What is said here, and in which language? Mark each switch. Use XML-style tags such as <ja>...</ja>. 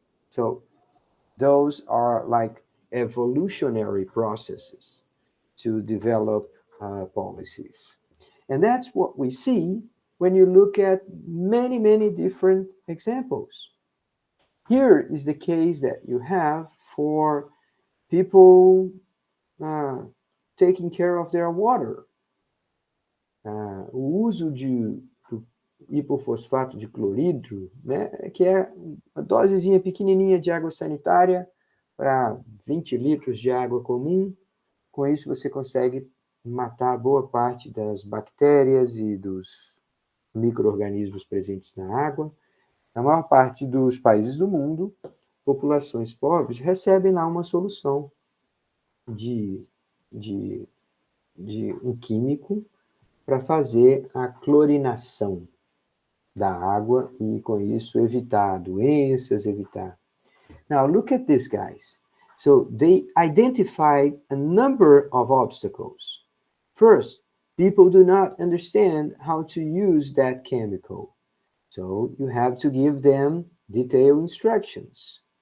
<en>So those are like evolutionary processes to develop policies. And that's what we see when you look at many, many different examples. Here is the case that you have for people uh, taking care of their water.</en> <pt>O uso do hipofosfato de clorídrio, né, que é uma dosezinha pequenininha de água sanitária para 20 litros de água comum. Com isso, você consegue matar boa parte das bactérias e dos micro-organismos presentes na água. Na maior parte dos países do mundo, populações pobres recebem lá uma solução de, de, de um químico para fazer a clorinação da água e, com isso, evitar doenças, evitar.</pt> <en>Now, look at this, guys. So they identified a number of obstacles. First, people do not understand how to use that chemical. So you have to give them detailed instructions.</en>